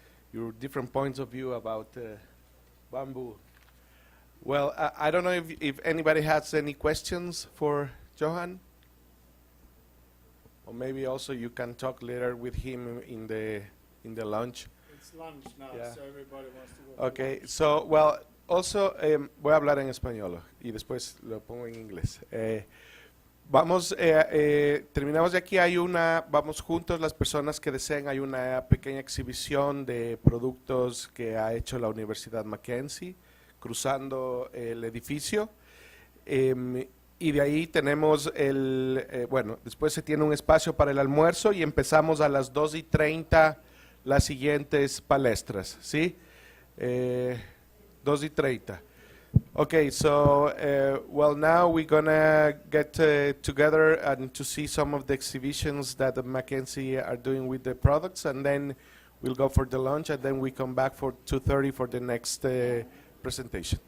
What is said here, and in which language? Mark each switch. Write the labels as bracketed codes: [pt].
[en] Your different points of view about bamboo. Well, I don't know if anybody has any questions for Johan. Or maybe also you can talk later with him in the lunch. It's lunch now, Yeah. so everybody wants to go. Okay, so, well, also, [es] voy a hablar en español y después lo pongo en inglés. Terminamos de aquí, vamos juntos las personas que deseen, hay una pequeña exhibición de productos que ha hecho la Universidad Mackenzie, cruzando el edificio, y de ahí tenemos después se tiene un espacio para el almuerzo y empezamos a las 2:30 las siguientes palestras, ¿sí? 2:30. [en] Okay, so, well, now we're gonna get together and to see some of the exhibitions that the Mackenzie are doing with the products, and then we'll go for the lunch, and then we come back for 2:30 for the next presentation.